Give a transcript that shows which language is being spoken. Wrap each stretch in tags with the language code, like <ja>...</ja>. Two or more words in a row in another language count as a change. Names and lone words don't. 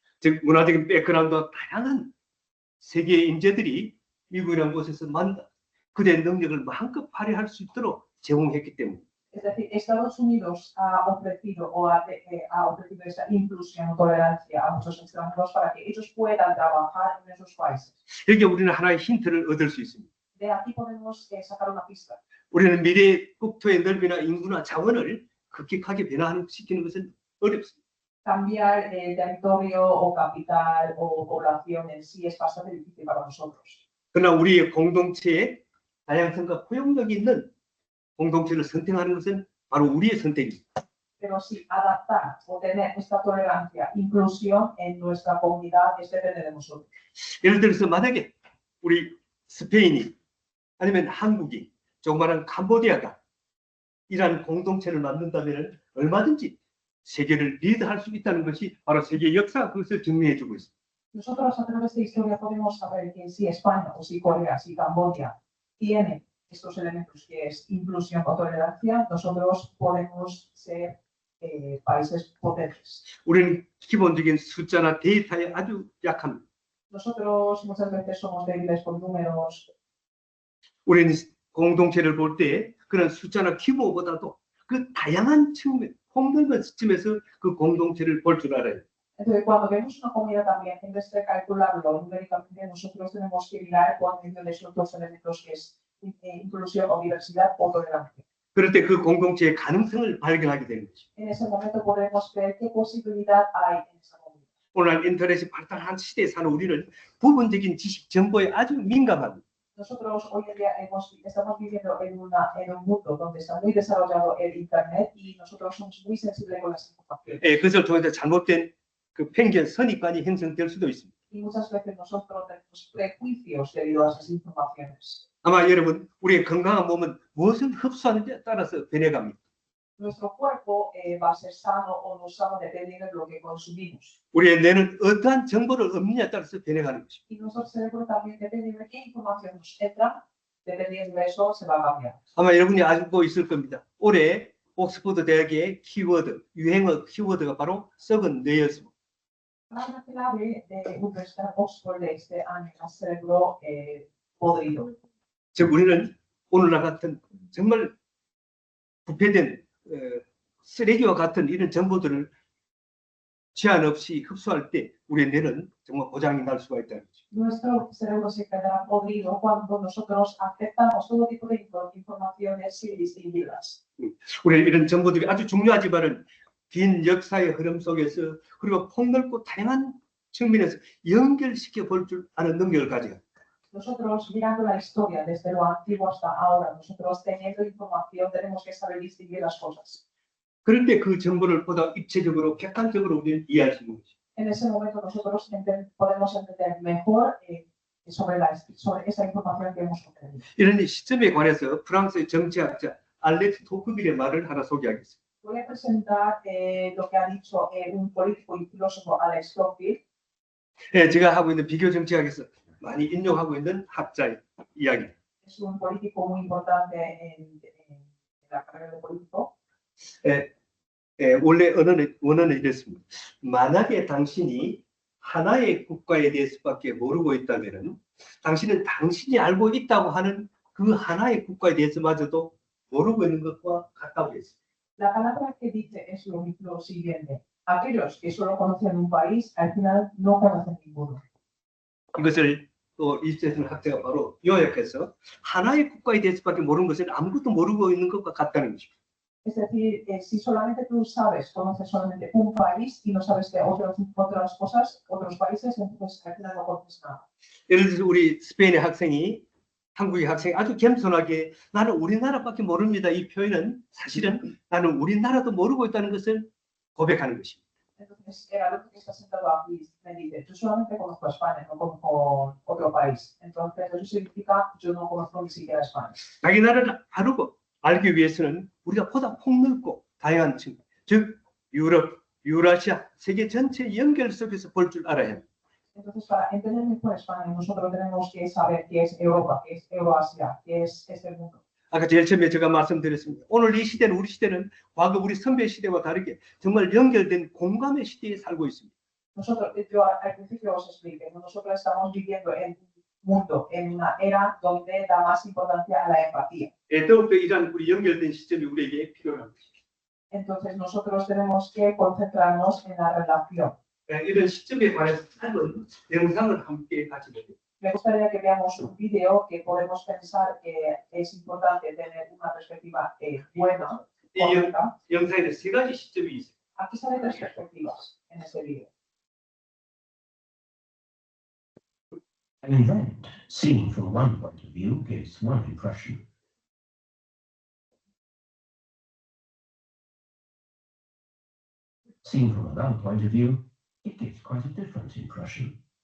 <ko>즉 문화적인 백그라운드와 다양한 세계의 인재들이 미국이라는 곳에서 그들의 능력을 마음껏 발휘할 수 있도록 제공했기 때문에</ko> <es>Es decir, Estados Unidos ha ofrecido esa inclusión o tolerancia a muchos extranjeros para que ellos puedan trabajar en esos países.</es> <ko>여기에 우리는 하나의 힌트를 얻을 수 있습니다.</ko> <es>De aquí podemos sacar una pista.</es> <ko>우리는 미래의 국토의 넓이나 인구나 자원을 급격하게 변화시키는 것은 어렵습니다.</ko> <es>Cambiar el territorio o capital o población en sí es bastante difícil para nosotros.</es> <ko>그러나 우리의 공동체에 다양성과 포용력이 있는 공동체를 선택하는 것은 바로 우리의 선택입니다.</ko> <es>Pero sí, adaptar o tener esta tolerancia, inclusión en nuestra comunidad, es depende de nosotros.</es> <ko>예를 들어서 만약에 우리 스페인이 아니면 한국이 조그마한 캄보디아가 이러한 공동체를 만든다면 얼마든지 세계를 리드할 수 있다는 것이 바로 세계 역사가 그것을 증명해주고 있습니다.</ko> <es>Nosotros a través de historia podemos saber que si España o si Corea, si Camboya tiene estos elementos que es inclusión o tolerancia, nosotros podemos ser países potentes.</es> <ko>우리는 기본적인 숫자나 데이터에 아주 약합니다.</ko> <es>Nosotros muchas veces somos débiles con números.</es> <ko>우리는 공동체를 볼 때 그런 숫자나 규모보다도 그 다양한 측면, 폭넓은 시점에서 그 공동체를 볼 줄 알아요.</ko> <es>Entonces, cuando vemos una comunidad también, en vez de calcularlo numéricamente, nosotros tenemos que mirar por medio de esos dos elementos que es inclusión o diversidad o tolerancia.</es> <ko>그럴 때 그 공동체의 가능성을 발견하게 되는 거죠.</ko> <es>En ese momento podremos ver qué posibilidad hay en esa comunidad.</es> <ko>오늘 인터넷이 발달한 시대에 사는 우리는 부분적인 지식 정보에 아주 민감합니다.</ko> <es>Nosotros hoy en día estamos viviendo en un mundo donde está muy desarrollado el Internet y nosotros somos muy sensibles con las informaciones.</es> <ko>그것을 통해서 잘못된 그 편견, 선입관이 형성될 수도 있습니다.</ko> <es>Y muchas veces nosotros tenemos prejuicios debido a esas informaciones.</es> <ko>아마 여러분, 우리의 건강한 몸은 무엇을 흡수하는지에 따라서 변해갑니다.</ko> <es>Nuestro cuerpo va a ser sano o no sano dependiendo de lo que consumimos.</es> <ko>우리의 뇌는 어떠한 정보를 얻느냐에 따라서 변해가는 것입니다.</ko> <es>Y nuestro cerebro también dependiendo de qué información nos entra, dependiendo de eso se va a cambiar.</es> <ko>아마 여러분이 알고 있을 겁니다. 올해 옥스퍼드 대학의 키워드, 유행어 키워드가 바로 썩은 뇌였습니다.</ko> <es>La clave de Universidad Oxford de este año es el cerebro podrido.</es> <ko>즉 우리는 오늘날 같은 정말 부패된 쓰레기와 같은 이런 정보들을 제한 없이 흡수할 때 우리의 뇌는 정말 고장이 날 수가 있다는 거죠.</ko> <es>Nuestro cerebro se quedará podrido cuando nosotros aceptamos todo tipo de informaciones sin distinguirlas.</es> <ko>우리 이런 정보들이 아주 중요하지만은 긴 역사의 흐름 속에서 그리고 폭넓고 다양한 측면에서 연결시켜 볼 줄 아는 능력을 가져요.</ko> <es>Nosotros mirando la historia desde lo antiguo hasta ahora, nosotros teniendo información tenemos que saber distinguir las cosas.</es> <ko>그럴 때 그 정보를 보다 입체적으로 객관적으로 우리는 이해할 수 있는 거죠.</ko> <es>En ese momento nosotros podemos entender mejor sobre esa información que hemos obtenido.</es> <ko>이런 시점에 관해서 프랑스의 정치학자 알렉스 토크빌의 말을 하나 소개하겠습니다.</ko> <es>Voy a presentar lo que ha dicho un político y filósofo Alex Tocqueville.</es> <ko>제가 하고 있는 비교 정치학에서 많이 인용하고 있는 학자의 이야기.</ko> <es>Es un político muy importante en la carrera de político.</es> <ko>원래 원어는 이랬습니다. 만약에 당신이 하나의 국가에 대해서밖에 모르고 있다면은 당신은 당신이 알고 있다고 하는 그 하나의 국가에 대해서마저도 모르고 있는 것과 같다고 했습니다.</ko> <es>La palabra que dice es lo siguiente. Aquellos que solo conocen un país, al final no conocen ninguno.</es> <ko>이것을 또 이스테슨 학자가 바로 요약해서 하나의 국가에 대해서밖에 모르는 것은 아무것도 모르고 있는 것과 같다는 것입니다.</ko> <es>Es decir, si solamente tú sabes, conoces solamente un país y no sabes de otras cosas, otros países, entonces al final no conoces nada.</es> <ko>예를 들어서 우리 스페인의 학생이 한국의 학생이 아주 겸손하게 나는 우리나라밖에 모릅니다. 이 표현은 사실은 나는 우리나라도 모르고 있다는 것을 고백하는 것입니다.</ko> <es>Entonces, el alumno que está sentado aquí me dice, yo solamente conozco a España, no conozco otro país. Entonces, eso significa, yo no conozco ni siquiera España.</es> <ko>자기 나라를 알기 위해서는 우리가 보다 폭넓고 다양한 층, 즉 유럽, 유라시아, 세계 전체 연결 속에서 볼 줄 알아야 합니다.</ko> <es>Entonces, para entender mejor España, nosotros tenemos que saber qué es Europa, qué es Euroasia, qué es este mundo.</es> <ko>아까 제일 처음에 제가 말씀드렸습니다. 오늘 이 시대는 우리 시대는 과거 우리 선배 시대와 다르게 정말 연결된 공감의 시대에 살고 있습니다.</ko> <es>Nosotros, yo al principio os expliqué, nosotros estamos viviendo en un mundo, en una era donde da más importancia a la empatía.</es> <ko>더욱더 이러한 우리 연결된 시점이 우리에게 필요한 것입니다.</ko> <es>Entonces, nosotros tenemos que concentrarnos en la relación.</es> <ko>이런 시점에 관해서 짧은 영상을 함께 같이 보겠습니다.</ko> <es>Me gustaría que veamos un video que podemos pensar que es importante tener una perspectiva buena, correcta.</es> <ko>이 영상에는 세 가지 시점이 있어요.</ko> <es>Aquí salen tres perspectivas en este video.</es> <en>An event seen from one point of view gives one impression. Seen from another point of view, it gives quite a different impression.</en>